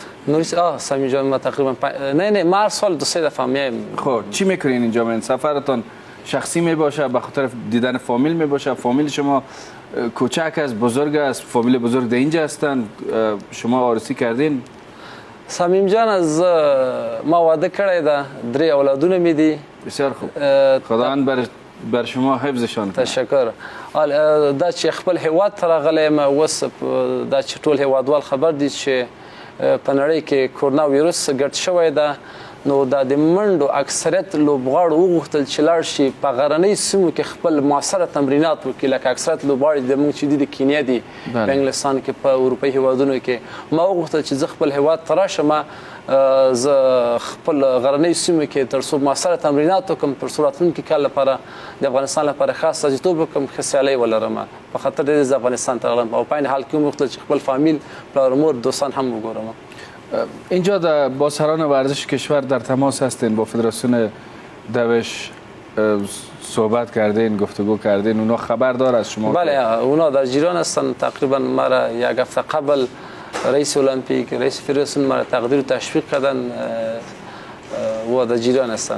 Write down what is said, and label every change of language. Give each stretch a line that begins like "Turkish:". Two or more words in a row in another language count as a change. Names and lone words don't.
Persian: نوری سمیم جان ما تقریبا نه ما هر سال 2-3 دفعه میایم. خب چی میکنین اینجا؟ من سفرتون شخصی می باشه به خاطر دیدن فامیل می باشه؟ فامیل شما کوچک است بزرگ است؟ فامیل بزرگ در اینجا هستن؟ شما آرزو کردین؟
Pashto: سمیم جان از ما واده کړی ده 3 اولادونه می دي.
Persian: بسیار خوب. خداوند بر شما حفظشان کنه. تشکر.
Pashto: دا چې خپل هیواد ته راغلی یم اوس دا چې ټول هیوادوال خبر دي چې په نړۍ کې کورونا ویروس ګډ شوی ده، نو دا د منډو اکثریت لوبغاړو وغوښتل چې لاړ شي په غرنۍ سیمو کې خپل معاصره تمرینات وکړي، لکه اکثریت لوبغاړي د موږ چې دي د کینیا دي، په انګلستان کې، په اروپایي هیوادونو کې. ما وغوښتل چې زه خپل هیواد ته راشم، زه خپل غرنۍ سیمو کې تر څو معاصره تمرینات وکړم، تر څو راتلونکي کال لپاره د افغانستان لپاره خاص استازیتوب وکړم، ښه سیالۍ ولرم. په خاطر دې زه افغانستان ته راغلم او په عین حال کې وغوښتل چې خپل فامیل، پلار مور، دوستان هم وګورم.
Persian: اینجا با سران ورزش کشور در تماس هستین؟ با فدراسیون دوش صحبت کردین، گفتگو کردین؟ اونا خبر داره از شما؟ بله اونا در جریان هستن. تقریبا مرا یک هفته قبل رئیس المپیک، رئیس فدراسیون مرا تقدیر و تشویق کردن و در جریان هستن.